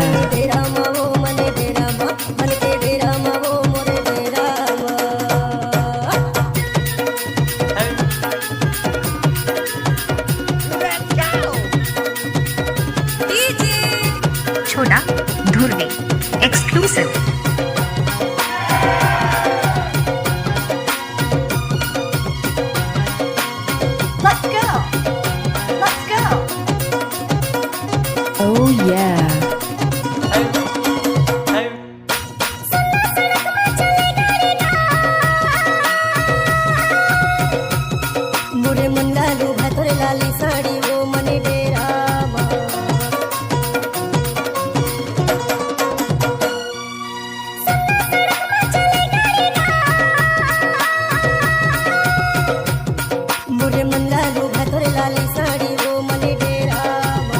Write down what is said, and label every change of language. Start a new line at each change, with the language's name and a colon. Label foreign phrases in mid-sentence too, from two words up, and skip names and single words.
Chhattisgarhi: मने डेरा मा वो मने डेरा मा मन के डेरा मा वो मोरे डेरा मा। छोटा धुर्वी एक्सक्लूसिव।
English: Let's go. Let's go. Oh yeah.
Chhattisgarhi: मुरे मन लालू भातोरे लाली साड़ी वो मने डेरा मा। मुरे मन लालू भातोरे लाली साड़ी वो मने डेरा मा।